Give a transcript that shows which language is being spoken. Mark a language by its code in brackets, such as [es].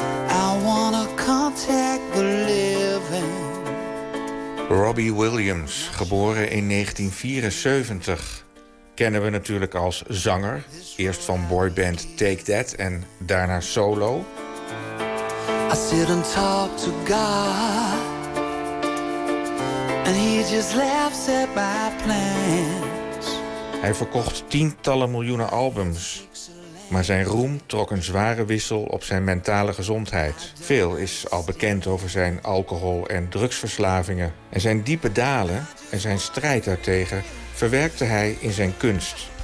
[en] I wanna contact the living. [nl] Robbie Williams, geboren in 1974. Kennen we natuurlijk als zanger. Eerst van boyband Take That en daarna solo. [en] I sit and talk to God. And he just laughs at my plans. [nl] Hij verkocht tientallen miljoenen albums. Maar zijn roem trok een zware wissel op zijn mentale gezondheid. Veel is al bekend over zijn alcohol- en drugsverslavingen. En zijn diepe dalen en zijn strijd daartegen verwerkte hij in zijn kunst.